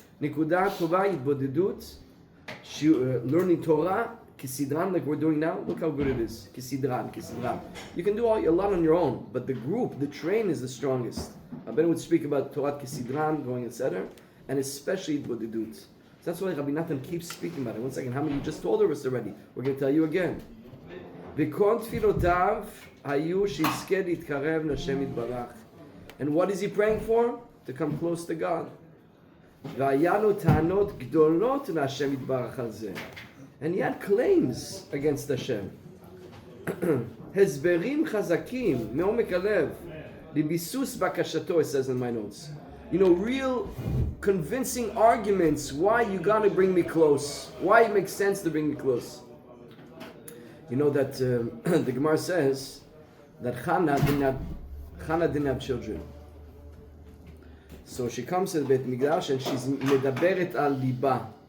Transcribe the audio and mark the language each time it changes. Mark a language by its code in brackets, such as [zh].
[en] Nikudat Tova, Itbodedut, learning Torah, Kisidran, like we're doing now. Look how good it is. Kisidran. You can do a lot on your own, but the group, the train is the strongest. Rabbeinu would speak about Torah Kisidran, going etc., and especially Itbodedut. So that's why Rabbi Natan keeps speaking about it. One second, how many you just told us already? We're going to tell you again. [he] וכל תפילותיו היו שיזכה להתקרב לשם יתברך. [en] And what is he praying for? To come close to God. [he] והיה לו טענות גדולות להשם יתברך על זה. [en] And he had claims against Hashem. [he] הסברים חזקים מעומק הלב לביסוס בקשתו, [en] it says in my notes. Real convincing arguments why you gotta bring me close. Why it makes sense to bring me close. You know that the Gemara says that Chana didn't have children. So she comes to the Beit Mikdash and she's [he] medaberet al liba.